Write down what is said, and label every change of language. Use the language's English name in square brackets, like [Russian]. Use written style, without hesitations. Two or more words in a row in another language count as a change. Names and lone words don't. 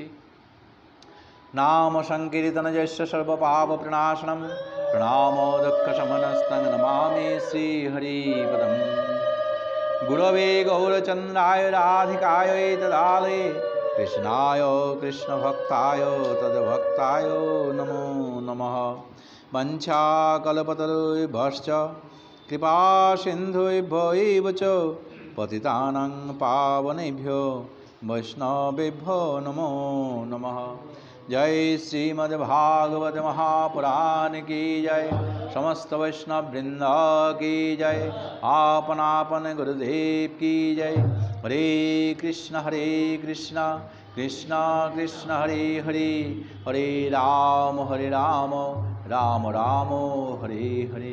[Sanskrit] নাম সংকীর্তন যস্য সর্বপাপ প্রণাশনম, প্রণামো দুঃখ শমনস্তং, নমামি শ্রী হরিপদম। গুরবে গৌরচন্দ্রায় রাধিকায় তদালয়ে, কৃষ্ণায় কৃষ্ণভক্তায় তদ্ভক্তায় নমো নমঃ। वंशाकल्पतरुभ्यश्च कृपा सिन्धुभ्यो एव च पतितानां पावनेभ्यो वैष्णवेभ्यो नमो नमः। [Hindi] जय श्रीमद्भागवत महापुराण की जय, समस्त वैष्णव वृंद की जय, आपन आपन गुरुदेव की जय। [Sanskrit] हरे कृष्ण कृष्ण कृष्ण हरे हरे, हरे राम राम राम हरे हरे।